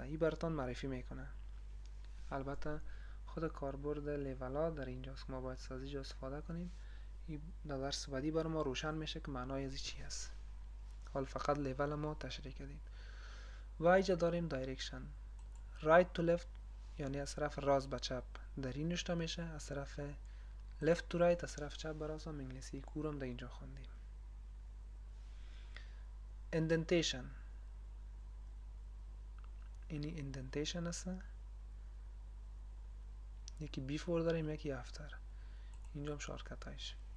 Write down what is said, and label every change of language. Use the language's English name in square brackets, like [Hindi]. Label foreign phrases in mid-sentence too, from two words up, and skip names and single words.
[Persian] این براتون معرفی میکنه. البته خود کاربرد لیول ها در اینجاست، ما باید از اینجا استفاده کنیم. این در درس بعدی بر ما روشن میشه که معنای از چی است. حال فقط لیول ما تشریح کردیم. و اینجا داریم دایرکشن [English] right to left، [Persian] یعنی از طرف راست به چپ در این نوشته میشه، از طرف [English] left to right [Persian] از طرف چپ به راست هم انگلیسی کورم در اینجا خواندیم. indentation، اینی indentation است، یکی بیفور داریم یکی افتر، اینجا هم شارکت هایش.